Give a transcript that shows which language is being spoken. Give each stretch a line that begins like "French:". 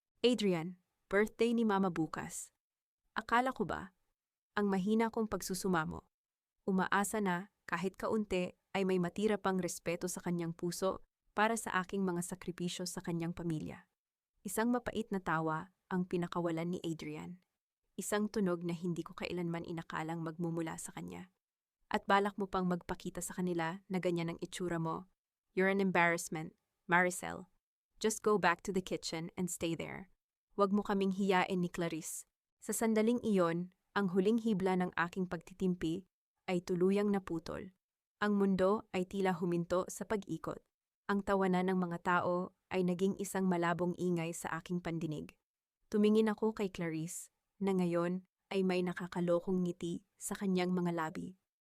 Filipino: Adrian, birthday ni Mama bukas. Akala ko ba ang mahina kong pagsusumamo, umaasa na kahit kaunti ay may matira pang respeto sa kanyang puso para sa aking mga sakripisyo sa kanyang pamilya. Isang mapait na tawa ang pinakawalan ni Adrian. Isang tunog na hindi ko kailanman inakalang magmumula sa kanya. At balak mo pang magpakita sa kanila na ganyan ang itsura mo.
English: You're an embarrassment, Maricel. Just go back to the kitchen and stay there.
Filipino: Huwag mo kaming hiyain ni Clarice. Sa sandaling iyon, ang huling hibla ng aking pagtitimpi ay tuluyang naputol. Ang mundo ay tila huminto sa pag-ikot. Ang tawanan ng mga tao ay naging isang malabong ingay sa aking pandinig. Tumingin ako kay Clarice, na ngayon ay may nakakalokong ngiti sa kanyang mga labi.